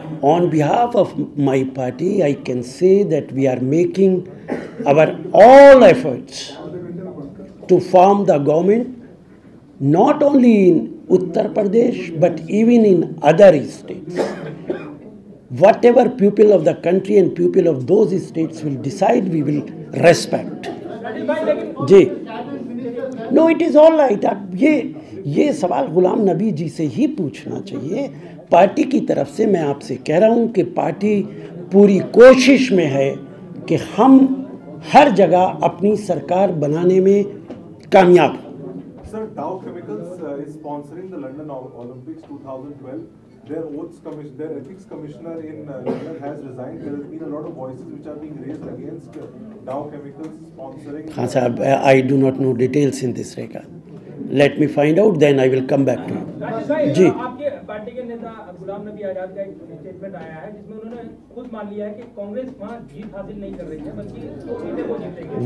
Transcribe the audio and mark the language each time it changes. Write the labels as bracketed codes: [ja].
[en] On behalf of my party, I can say that we are making our all efforts to form the government, not only in Uttar Pradesh but even in other states. Whatever people of the country and people of those states will decide, we will respect. जी, no it is all right. [hi] अब ये सवाल गुलाम नबी जी से ही पूछना चाहिए। Party की तरफ से मैं आपसे कह रहा हूँ कि पार्टी पूरी कोशिश में है कि हम हर जगह अपनी सरकार बनाने में कामयाब हों। [en] Sir, Dow Chemicals is sponsoring the London Olympics 2012. Their ethics commissioner in London has resigned. There has been a lot of voices which are being raised against Dow Chemicals sponsoring. [hi] हाँ साहब, [en] I do not know details in this regard. Let me find out, then I will come back to you. [hi] जी, आपके party के नेता गुलाम नबी आजाद का एक statement आया है जिसमें उन्होंने खुद मान लिया है कि कांग्रेस वहाँ जीत हासिल नहीं कर रही है, बल्कि वो जीतेगी।